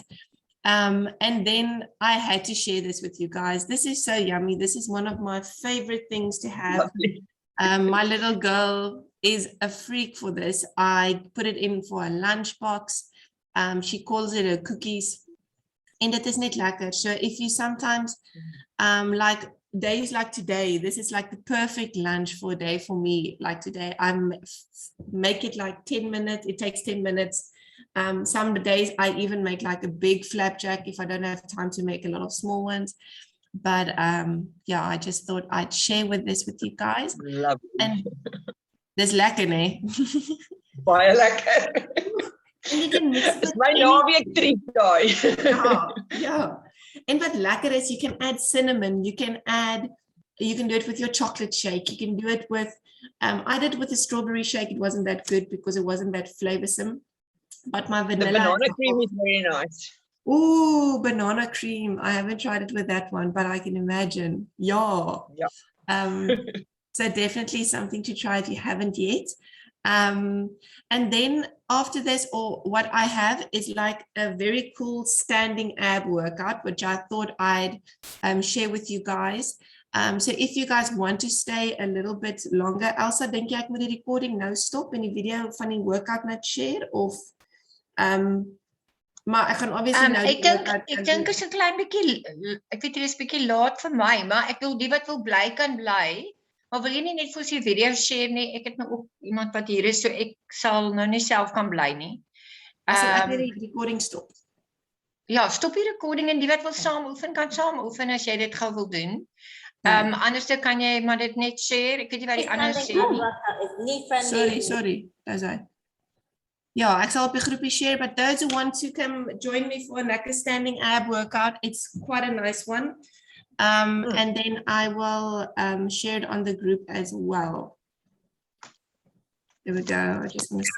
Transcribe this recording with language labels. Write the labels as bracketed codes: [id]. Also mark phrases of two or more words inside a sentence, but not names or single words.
[en] And then I had to share this with you guys. This is so yummy. This is one of my favorite things to have. My little girl is a freak for this. I put it in for a lunchbox. She calls it a cookies. And it is [af] net lekker. [en] So if you sometimes like days like today, this is like the perfect lunch for a day for me. Like today, I make it like 10 minutes. It takes 10 minutes. Some days I even make like a big flapjack if I don't have time to make a lot of small ones. But yeah, I just thought I'd share this with you guys. Love [af] and dis lekker, né? Baie lekker. En jy kan mix Dis my naweek treat daai. Ja. En wat lekker is, [en] you can add cinnamon, you can do it with your chocolate shake, you can do it with, I did it with a strawberry shake, it wasn't that good because it wasn't that flavorsome, but my vanilla. The banana cream is very nice. Ooh, banana cream, I haven't tried it with that one, but I can imagine, yeah. So definitely something to try if you haven't yet. And then after this, or what I have is like a very cool standing ab workout, which I thought I'd share with you guys. So if you guys want to stay a little bit longer, [af] Elsa, dink jy ek moet die recording nou stop en die video van die workout net share of maar ek gaan obviously nou ek dink is 'n klein bietjie, ek weet dit is bietjie laat vir my, maar ek wil die wat wil bly kan bly. Maar wil jy nie net vir ons die video share nie? Ek het nou ook iemand wat hier is, so ek sal nou nie self kan bly nie. As ek die recording stop. Ja, stop die recording en die wat wil saam oefen kan saam oefen as jy dit gou wil doen. Anders kan jy maar dit net share. Ek weet nie wat die ander sê nie. [en] Sorry. [af] Dis hy. Ja, ek sal op die groepie share, [en] but those who want to come join me for a lekker standing ab workout, it's quite a nice one. And then I will share it on the group as well. There we go. I just want to stop.